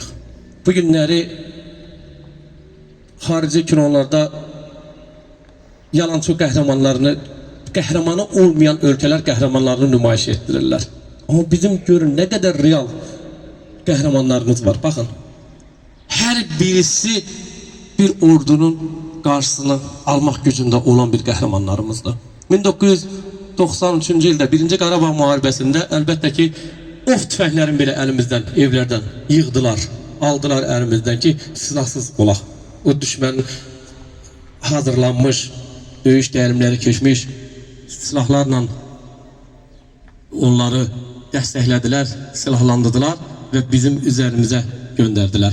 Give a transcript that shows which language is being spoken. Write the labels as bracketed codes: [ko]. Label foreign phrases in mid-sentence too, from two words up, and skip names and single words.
[az] Bu günleri harici kinonlarda yalançı qəhrəmanı olmayan ölkələr qəhrəmanlarını nümayiş ettirirlər. [tr] Ama bizim görün ne kadar real qəhrəmanlarımız var. Bakın, her birisi bir ordunun karşısını almak gücünde olan bir qəhrəmanlarımızdır. [az] 1993-cü ildə 1-ci Qarabağ müharibəsində əlbəttə ki, of tüfəklərin belə əlimizdən, evlərdən yığdılar, aldılar əlimizdən ki, silahsız olaq. O düşmənin hazırlanmış, döyüş təlimləri keçmiş silahlarla onları dəstəklədilər, silahlandırdılar və bizim üzərimizə göndərdilər.